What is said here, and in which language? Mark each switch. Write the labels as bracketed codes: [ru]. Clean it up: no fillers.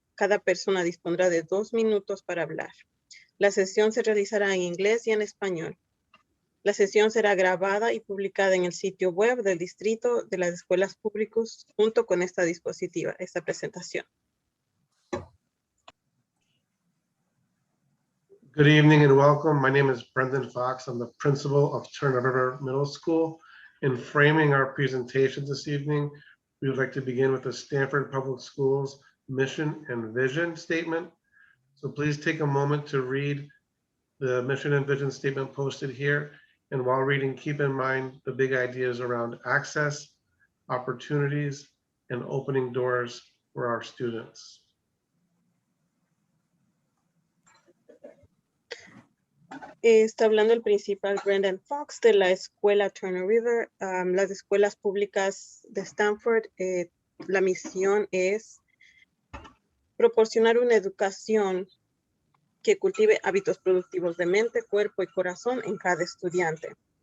[es] Cada persona dispondrá de 2 minutos para hablar. La sesión se realizará en inglés y en español. La sesión será grabada y publicada en el sitio web del Distrito de las Escuelas Públicas junto con esta presentación. [en] Good evening and welcome. My name is Brendan Fox. I'm the principal of Turner River Middle School. In framing our presentation this evening, we would like to begin with the Stanford Public Schools mission and vision statement. So please take a moment to read the mission and vision statement posted here. And while reading, keep in mind the big ideas around access, opportunities, and opening doors for our students. [es] Está hablando el principal Brendan Fox de la escuela Turner River. Las escuelas públicas de Stanford, la misión es proporcionar una educación que cultive hábitos productivos de mente, cuerpo y corazón en cada estudiante.